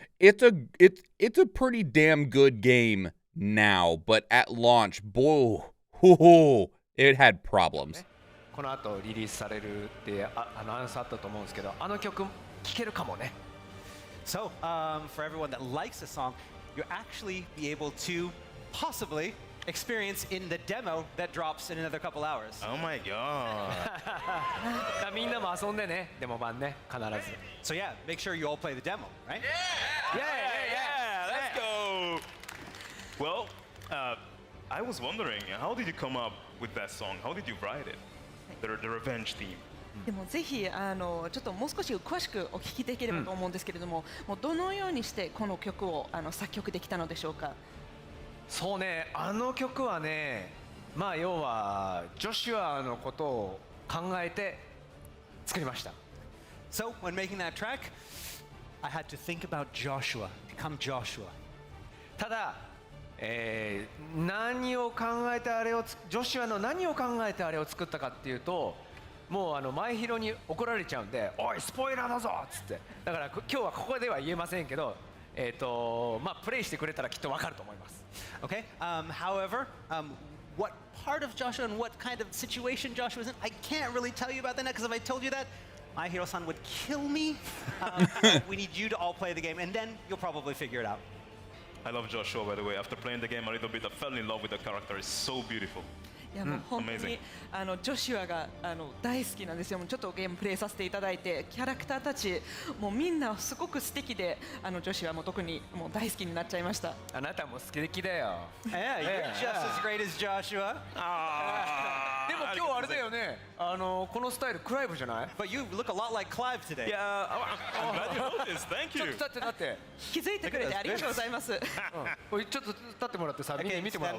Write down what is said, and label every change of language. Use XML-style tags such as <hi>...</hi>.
<en>It's a pretty damn good game now, but at launch, boy, it had problems.</en> <ja>この後リリースされるってアナウンスあったと思うんですけど、あの曲聴けるかもね。</ja> <en>So, for everyone that likes the song, you'll actually be able to possibly experience in the demo that drops in another couple hours. Oh my god.</en> <ja>みんなも遊んでね、デモ版ね、必ず。</ja> <en>So yeah, make sure you all play the demo, right? Yeah, let's go. Well, I was wondering, how did you come up with that song? How did you write it? The revenge theme.</en> <ja>でもぜひちょっともう少し詳しくお聞きできればと思うんですけれども、もうどのようにしてこの曲を作曲できたのでしょうか。そうね、あの曲はね、要はジョシュアのことを考えて作りました。 So when making that track, I had to think about Joshua, become Joshua. ただ、何を考えてあれをジョシュアの何を考えてあれを作ったかっていうと、もう前広に怒られちゃうんで、おいスポイラーだぞっつって。だから今日はここでは言えませんけど、プレイしてくれたらきっとわかると思います。</ja> <en>Okay. However, what part of Joshua and what kind of situation Joshua was in, I can't really tell you about that now because if I told you that, my hero-san would kill me. We need you to all play the game, and then you'll probably figure it out. I love Joshua, by the way. After playing the game a little bit, I fell in love with the character. It's so beautiful.</en> <ja>いやもう本当にジョシュアが大好きなんですよ。ちょっとゲームプレイさせていただいて、キャラクターたちもうみんなすごく素敵で、ジョシュアも特にもう大好きになっちゃいました。あなたも素敵だよ。</ja> <en>Yeah, you're just as great as Joshua.</en> <ja>でも今日あれだよね。このスタイルクライブじゃない？</ja> <en>But you look a lot like Clive today. Yeah, I'm glad you noticed. Thank you.</en> <ja>ちょっと立って気づいてくれてありがとうございます。ちょっと立ってもらってさ、みんな見てもらおう。</ja>